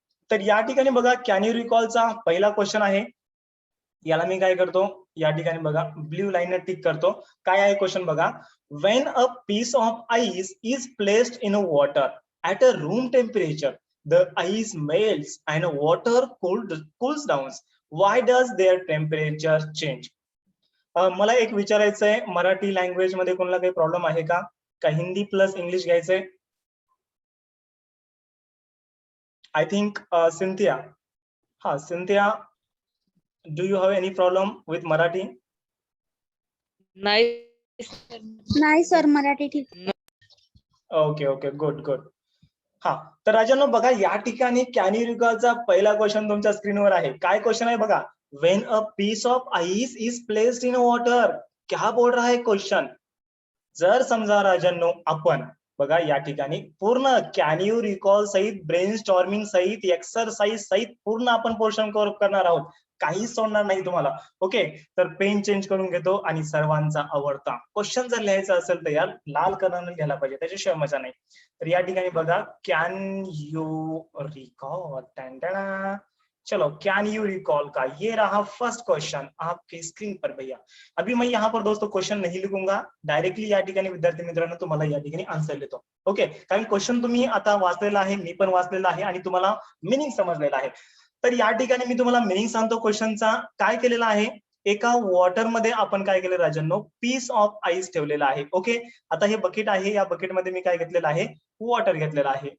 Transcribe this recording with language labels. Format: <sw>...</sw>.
<mr>तर या ठिकाणी बघा कॅन यू रिकॉलचा पहिला क्वेश्चन आहे. याला मी काय करतो, या ठिकाणी बघा ब्ल्यू लाईन टिक करतो. काय आहे क्वेश्चन बघा.</mr> <en>When a piece of ice is placed in a water at a room temperature, the ice melts and water cools down. Why does their temperature change?</en> <mr>मला एक विचारायचं आहे, मराठी लँग्वेज मध्ये कोणाला काही प्रॉब्लेम आहे का हिंदी प्लस इंग्लिश घ्यायचंय?</mr> <en>I think Cynthia. हा Cynthia, do you have any problem with Marathi?</en> <mr>नाही सर, मराठी ठीक.</mr> <en>Okay okay, good good.</en> <mr>हा, तर राजांनो बघा या ठिकाणी कॅन यू रिकॉलचा पहिला क्वेश्चन तुमच्या स्क्रीनवर आहे. काय क्वेश्चन आहे बघा.</mr> <en>when a piece of ice is placed in water,</en> <hi>क्या बोल रहा है</hi> <en>Question.</en> <mr>जर समजा राजांनो आपण बघा या ठिकाणी पूर्ण कॅन यू रिकॉल सहित, ब्रेन स्टॉर्मिंग सहित, एक्सरसाइज सहित पूर्ण आपण पोर्शन कव्हर करणार आहोत, काहीच सोडणार नाही तुम्हाला. ओके, तर पेन चेंज करून घेतो आणि सर्वांचा आवडता क्वेश्चन जर लिहायचा असेल तर यार लाल कलरने लिहायला पाहिजे, त्याच्याशिवाय मजा नाही. तर या ठिकाणी बघा</mr> <hi>कॅन यू रिकॉल, चलो कैन यू रिकॉल का ये रहा फर्स्ट क्वेश्चन आपके स्क्रीन पर भैया. अभी मैं यहाँ पर दोस्तों क्वेश्चन नहीं लिखूंगा,</hi> <mr>डायरेक्टली या ठिकाणी विद्यार्थी मित्रांनो तुम्हाला या ठिकाणी आन्सर देतो. ओके, कारण क्वेश्चन तुम्ही आता वाचलेला आहे, मी पण वाचलेला आहे आणि तुम्हाला मिनिंग समजलेला आहे. तर या ठिकाणी मी तुम्हाला मिनिंग सांगतो क्वेश्चनचा. काय केलेला आहे, एका वॉटर मध्ये आपण काय केलं राजांनो, पीस ऑफ आईस ठेवलेला आहे. ओके, आता हे बकेट आहे, या बकेटमध्ये मी काय घेतलेलं आहे, वॉटर घेतलेला आहे.</mr>